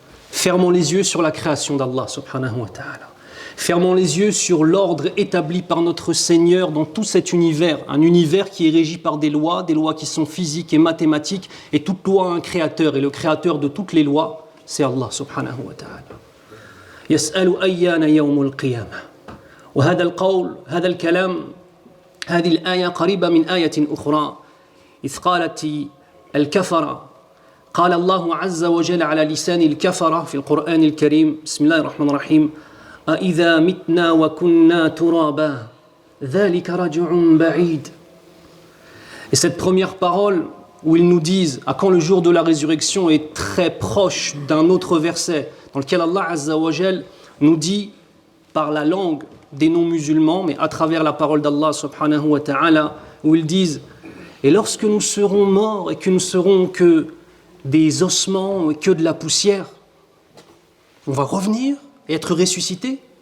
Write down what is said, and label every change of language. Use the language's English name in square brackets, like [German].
[French] Fermons les yeux sur la création d'Allah subhanahu wa ta'ala. Fermons les yeux sur l'ordre établi par notre Seigneur dans tout cet univers, un univers qui est régi par des lois qui sont physiques et mathématiques, et toute loi a un créateur, et le créateur de toutes les lois, c'est Allah subhanahu wa ta'ala. [Arabic] يسأل أيان يوم القيامة وهذا القول هذا الكلام هذه الآية قريبة من آية أخرى إذ قالت الكفرة قال الله عز وجل على لسان الكفرة في القرآن الكريم بسم الله الرحمن الرحيم أإذا متنا وكنا ترابا ذلك رجع بعيد. [French] Et cette première parole où ils nous disent à quand le jour de la résurrection est très proche d'un autre verset dans lequel Allah Azza wa Jal nous dit par la langue des non-musulmans, mais à travers la parole d'Allah subhanahu wa ta'ala, où ils disent et lorsque nous serons morts et que nous serons que des ossements et que de la poussière, on va revenir et être ressuscité.